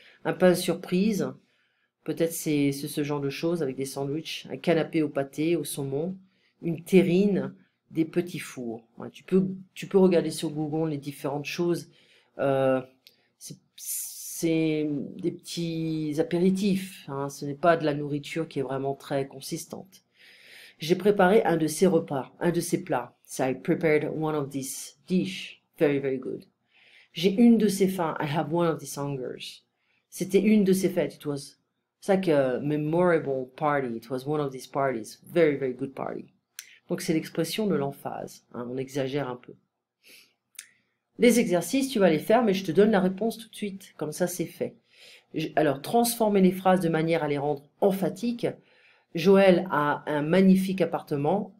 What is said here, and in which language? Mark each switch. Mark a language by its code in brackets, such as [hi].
[fr] Un pain surprise, peut-être c'est ce genre de choses avec des sandwichs, un canapé au pâté, au saumon, une terrine, des petits fours. Ouais, tu peux regarder sur Google les différentes choses. Euh, c'est des petits apéritifs, hein, ce n'est pas de la nourriture qui est vraiment très consistante. J'ai préparé un de ces repas, un de ces plats. [en] So I prepared one of these dish. Very, very good. [fr] J'ai une de ces fins. [en] I have one of these hungers. [fr] C'était une de ces fêtes. [en] It was it's like a memorable party. It was one of these parties. Very, very good party. [fr] Donc c'est l'expression de l'emphase, hein, on exagère un peu. Les exercices, tu vas les faire, mais je te donne la réponse tout de suite. Comme ça, c'est fait. Alors, transformer les phrases de manière à les rendre emphatiques. Joël a un magnifique appartement.